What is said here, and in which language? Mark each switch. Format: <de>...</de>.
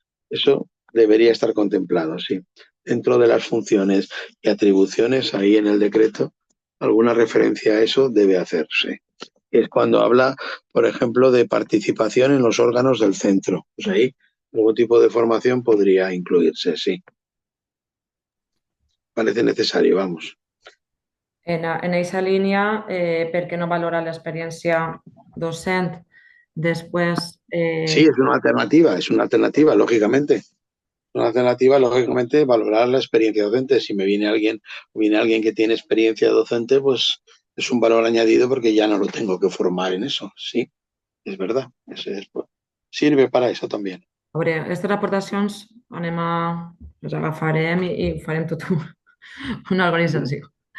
<es>Eso debería estar contemplado, sí. Dentro de las funciones y atribuciones, ahí en el decreto, alguna referencia a eso debe hacerse. Es cuando habla, por ejemplo, de participación en los órganos del centro. Pues ahí algún tipo de formación podría incluirse, sí. Parece necesario, vamos.</es> <ca>En aquesta línia, per què no valorar l'experiència docent? Després,</ca> <es>Sí, es una alternativa, lógicamente. Una alternativa, lógicamente, valorar la experiencia docente. Si viene alguien que tiene experiencia docente, pues es un valor añadido porque ya no lo tengo que formar en eso. Sí, es verdad. Sirve para eso también.</es> <ca>a veure, aquestes aportacions les agafarem i farem tota una organització.</ca>